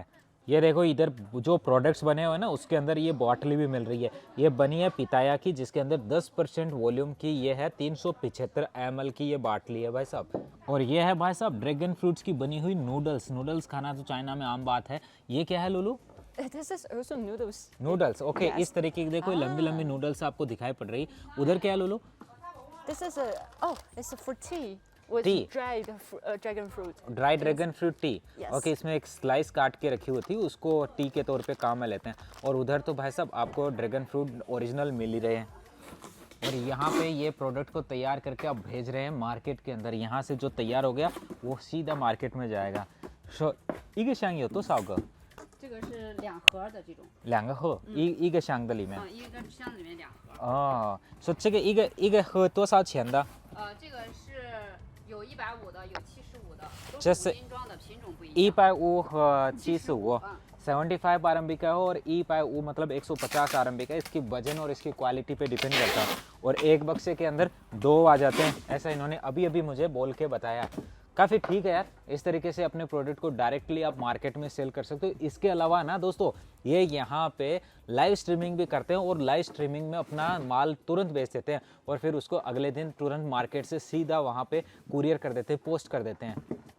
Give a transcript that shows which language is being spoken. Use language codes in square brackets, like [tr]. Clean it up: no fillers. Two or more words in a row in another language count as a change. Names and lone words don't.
[hi] ये देखो इधर जो प्रोडक्ट्स बने हुए हैं ना उसके अंदर ये बॉटली भी मिल रही है। ये बनी है पिताया की, जिसके अंदर 10% वॉल्यूम की ये है 375 ml की ये बाटली है भाई साहब। और ये है भाई साहब [en] dragon fruits [hi] की बनी हुई नूडल्स खाना तो चाइना में आम बात है। ये क्या है लुलू? [en] This is also noodles. noodles, okay. Yes. [hi] इस तरीके की देखो लंबी लंबी नूडल्स आपको दिखाई पड़ रही। उधर क्या है लुलू? [en] This is it's for tea with Tea. dried dragon fruit. dry dragon fruit tea. Yes. [hi] ओके, इसमें एक स्लाइस काट के रखी हुई थी, उसको टी के तौर पे काम में लेते हैं। और उधर तो भाई साहब आपको [en] dragon fruit original [hi] मिल ही रहे हैं। और यहाँ पे ये प्रोडक्ट को तैयार करके आप भेज रहे हैं मार्केट के अंदर। यहाँ से जो तैयार हो गया वो सीधा मार्केट में जाएगा। [zh] सो 一个箱有多少个？这个是2盒的这种， 2个盒，一个箱子里面。一个箱子里面2盒。哦，说这个一个盒多少钱的？这个是有150的，有75的，都这是是无斤装的，品种不一样。 150和75 嗯 [hi] 75 RMB का है और 150 मतलब 150 RMB का। इसकी वजन और इसकी क्वालिटी पे डिपेंड करता है। और एक बक्से के अंदर 2 आ जाते हैं, ऐसा इन्होंने अभी अभी मुझे बोल के बताया। काफ़ी ठीक है यार, इस तरीके से अपने प्रोडक्ट को डायरेक्टली आप मार्केट में सेल कर सकते हो। इसके अलावा ना दोस्तों ये यहाँ पे [en] live streaming [hi] भी करते हैं और [en] live streaming [hi] में अपना माल तुरंत बेच देते हैं और फिर उसको अगले दिन तुरंत मार्केट से सीधा वहाँ पे कुरियर कर देते हैं, पोस्ट कर देते हैं।